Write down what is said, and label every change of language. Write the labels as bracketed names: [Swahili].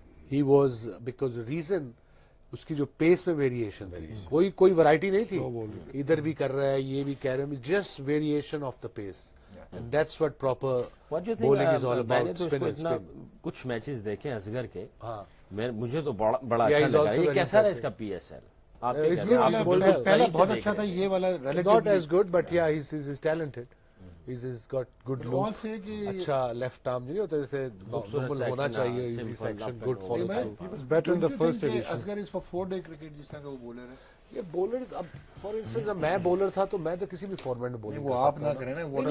[English] He was, because the reason [Urdu] اس کی جو پیس میں ویریشن تھی, کوئی ورائٹی نہیں تھی, ادھر بھی کر رہا ہے یہ بھی کہہ رہے ہیں, [English] Just variation of the pace, and that's what proper bowling is all about. [Urdu] کچھ میچز دیکھیں اصغر کے, مجھے تو بڑا اچھا لگا. یہ کیسا رہا اس کا PSL؟ پہلا بہت اچھا تھا, یہ والا [English] not as good but yeah he's talented. He's got good look, [Urdu] اچھا لیفٹ آرم نہیں ہوتا جیسے نارمل ہونا چاہیے, [English] Easy section, good follow through. Better in the first edition. [Urdu] Asghar [English] is for 4 day cricket [Urdu] جس طرح کا وہ بولر ہے. یہ بولر, اب [English] for instance [Urdu] جب میں بولر تھا تو میں تو کسی بھی فارمیٹ میں بولنگ, وہ آپ نہ کریں نا,